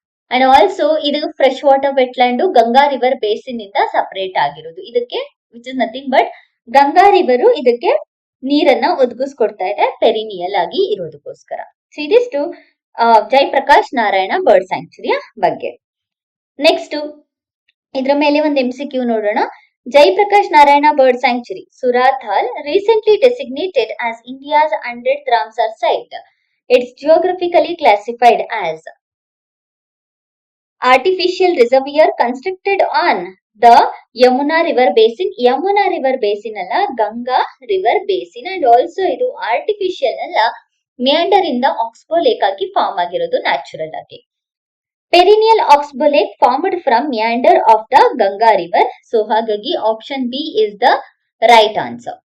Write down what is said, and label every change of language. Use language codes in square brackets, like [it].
[kn] And also ಇದು fresh water wetland Ganga river basin ಇಂದ separate ಆಗಿರೋದು. ಇದಕ್ಕೆ [en] which is nothing but [kn] Ganga river ಇದಕ್ಕೆ ನೀರನ್ನ ಒದಗಿಸ್ಕೊಡ್ತಾ ಇದೆ ಪೆರಿನಿಯಲ್ ಆಗಿ ಇರೋದಕ್ಕೋಸ್ಕರ. ಸೊ ಇದಿಷ್ಟು ಜಯಪ್ರಕಾಶ್ ನಾರಾಯಣ ಬರ್ಡ್ ಸ್ಯಾಂಕ್ಚುರಿಯ ಬಗ್ಗೆ. ನೆಕ್ಸ್ಟ್ ಇದ್ರ ಮೇಲೆ ಒಂದು MCQ ನೋಡೋಣ. [en] Jayaprakash Narayan bird sanctuary Surathal recently designated as India's 100th Ramsar site. It's geographically classified as artificial reservoir constructed on the Yamuna river basin. [kn] Yamuna river basin ಅಲ್ಲ, Ganga river basin. And also ಇದು artificial ಅಲ್ಲ, ಮಿಯಾಂಡರ್ ಇಂದ ಆಕ್ಸ್ಬೋ lake ಆಗಿ form ಆಗಿರೋದು natural ಆಗಿ. [en] Perennial oxbow lake formed from meander of the Ganga river. [kn] So ಹಾಗಾಗಿ [en] Option B is the right answer.